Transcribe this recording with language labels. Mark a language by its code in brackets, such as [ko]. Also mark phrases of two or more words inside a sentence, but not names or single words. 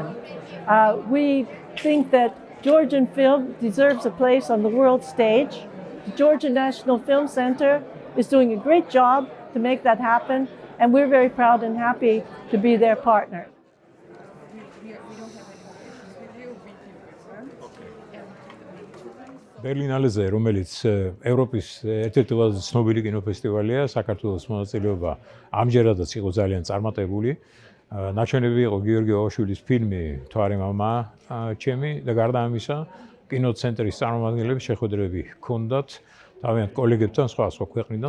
[en] We think that Georgian film deserves a place on the world stage. The Georgian National Film Center is doing a great job to make that happen, and we're very proud and happy to be their partner. [ka] Berlinaleზე, რომელიც ევროპის ერთ-ერთი ყველაზე ცნობილი კინოფესტივალია, საქართველოს მონაწილეობა ამჯერადაც იყო ძალიან წარმატებული. ნაჩვენები იყო გიორგი ოშვილის ფილმი "თვარი მამა ჩემი" და გარდა ამისა, კინოცენტრის წარმომადგენლები შეხვედრები ჰქონდათ თავიანთ კოლეგებთან სხვა ქვეყნიდან.